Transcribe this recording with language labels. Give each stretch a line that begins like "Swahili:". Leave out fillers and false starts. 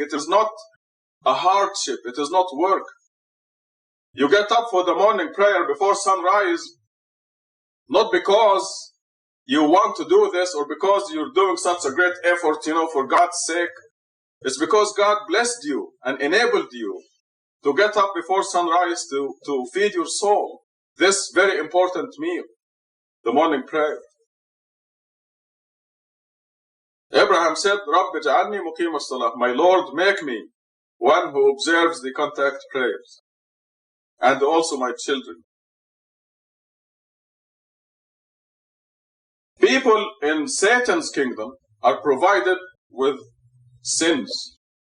English: It is not a hardship. It is not work. You get up for the morning prayer before sunrise, not because you want to do this or because you're doing such a great effort, for God's sake. It's because God blessed you and enabled you to get up before sunrise to feed your soul this very important meal, the morning prayer. Abraham said,
Arabic: رَبِّ اجْعَلْنِي مُقِيمَ الصَّلَاةِ.
English: My Lord, make me one who observes the contact prayers, and also my children. People in Satan's kingdom are provided with sins.